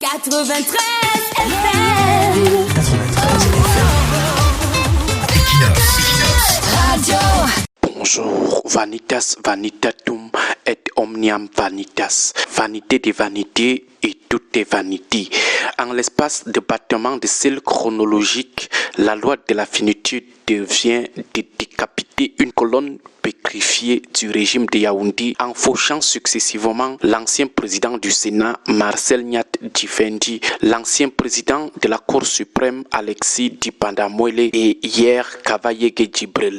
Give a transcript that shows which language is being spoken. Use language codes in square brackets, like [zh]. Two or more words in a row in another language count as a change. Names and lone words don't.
[fr] 93 FM. Radio. Bonjour, [la] vanitas vanitatum et omnium vanitas. [fr] Vanité des vanités et tout est vanité. En l'espace de battement de celles chronologiques, la loi de la finitude devient de décapiter une colonne pétrifiée du régime de Yaoundé en fauchant successivement l'ancien président du Sénat Marcel Nyat Djifendi, l'ancien président de la Cour suprême Alexis Dipandamouele et hier Kavayege Djibril.